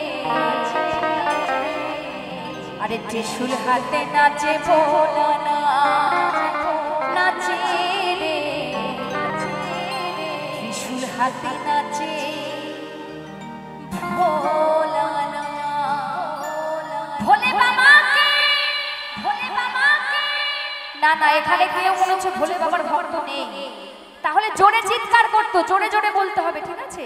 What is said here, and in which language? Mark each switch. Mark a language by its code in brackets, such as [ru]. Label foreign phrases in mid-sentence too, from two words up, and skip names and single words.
[bn] অরে ত্রিশূল হাতে নাচে ভোলা না, নাচে রে। ত্রিশূল হাতে নাচে ভোলা না। [hi] भोले बाबा के, भोले बाबा के। [bn] ना ना এখানে কেউ মনে হচ্ছে ভোলে বাবার ভক্ত নেই, তাহলে জোরে চিৎকার করতে, জোরে জোরে বলতে হবে, ঠিক আছে?